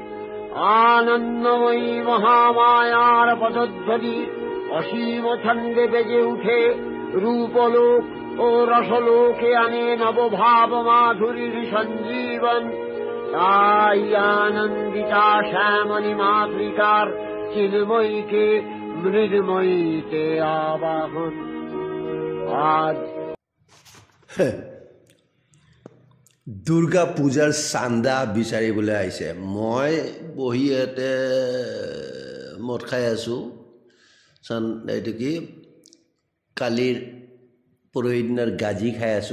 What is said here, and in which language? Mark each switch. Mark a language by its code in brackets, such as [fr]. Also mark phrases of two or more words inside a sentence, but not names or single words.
[bn] আনন্দময়ী মহামায়ার পদধ্বনি অসীম ছন্দে বেজে উঠে রূপলোক ও রসলোকে আনে নবভাব মাধুরীর সঞ্জীবন। তাই আনন্দিতা শ্যামণী মাতৃকার চিন্ময়ীকে মৃন্ময়ীতে আবাহন। [as] আজ দুৰ্গা পূজাৰ চান্দা বিচাৰিবলৈ আহিছে। মই বহি ইয়াতে মদ খাই আছোঁ। এইটো কি কালিৰ পৰহি দিনাৰ গাজি খাই আছোঁ।